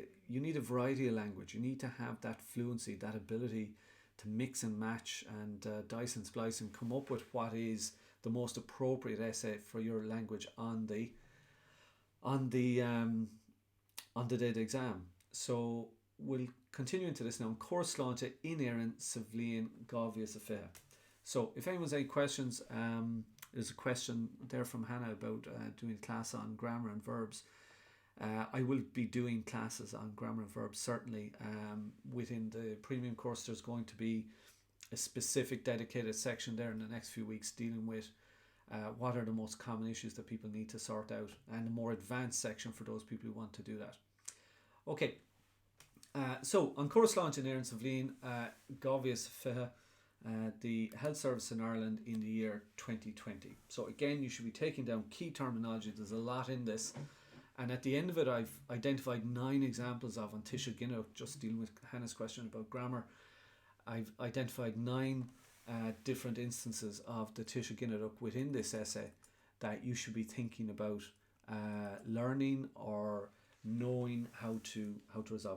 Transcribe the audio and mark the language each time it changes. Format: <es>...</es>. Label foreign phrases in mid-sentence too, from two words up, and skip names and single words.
<en>You need a variety of language. You need to have that fluency, that ability to mix and match and dice and splice and come up with what is the most appropriate essay for your language on the day of the exam. So we'll continue into this now.</en> <ga>Córas Sláinte in Éireann sa bhliain dhá bhíothas sa fiche.</ga> <en>So if anyone's any questions, there's a question there from Hannah about doing a class on grammar and verbs. I will be doing classes on grammar and verbs, certainly. Within the premium course, there's going to be a specific dedicated section there in the next few weeks dealing with what are the most common issues that people need to sort out, and a more advanced section for those people who want to do that. Okay, so on</en> <ga>Córas Sláinte in Éireann sa bhliain dhá bhíothas sa fiche,</ga> <en>the health service in Ireland in the year 2020. So again, you should be taking down key terminology. There's a lot in this, and at the end of it, I've identified 9 examples of, on</en> <ga>Tisha Ginnock,</ga> <en>just dealing with Hannah's question about grammar, I've identified 9 different instances of the</en> <ga>Tisha Ginnock</ga> <en>within this essay that you should be thinking about learning or knowing how to resolve it.</en>